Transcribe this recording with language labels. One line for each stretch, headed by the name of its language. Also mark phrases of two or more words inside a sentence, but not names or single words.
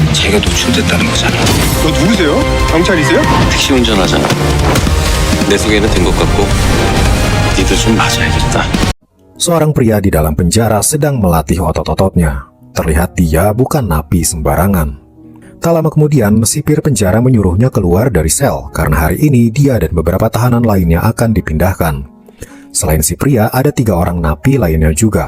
Korean: 걔가 노출됐다는 거잖아. 너 누구세요? 경찰이세요? 택시 운전하잖아. 내 소개는 된 것 같고 니도 좀 맞아야겠다.
Indonesian: Seorang pria di dalam penjara sedang melatih otot-ototnya. Terlihat dia bukan napi sembarangan. Tak lama kemudian, sipir penjara menyuruhnya keluar dari sel karena hari ini dia dan beberapa tahanan lainnya akan dipindahkan. Selain si pria, ada 3 orang napi lainnya juga.